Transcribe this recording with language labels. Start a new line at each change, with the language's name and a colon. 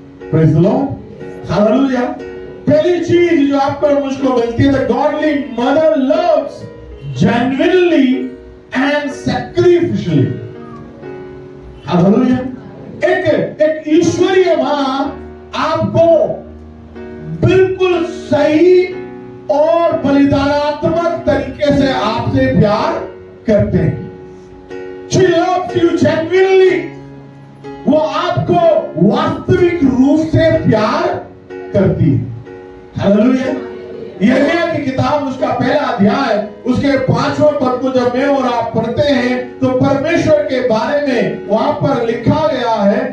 English: praise the Lord,
Hindi: hallelujah. पहली चीज जो आपको और मुझको मिलती है,
English: The godly mother loves genuinely and sacrificially.
Hindi: Hallelujah. एक ईश्वरीय मां आपको बिल्कुल सही और बलिदानात्मक तरीके से आपसे प्यार करते हैं।
English: She loves you genuinely।
Hindi: वो आपको वास्तविक रूप से प्यार करती है। हालेलुया। यिर्मयाह की किताब उसका पहला अध्याय उसके 5वें पद को जब मैं और आप पढ़ते हैं तो परमेश्वर के बारे में वहां पर लिखा गया है।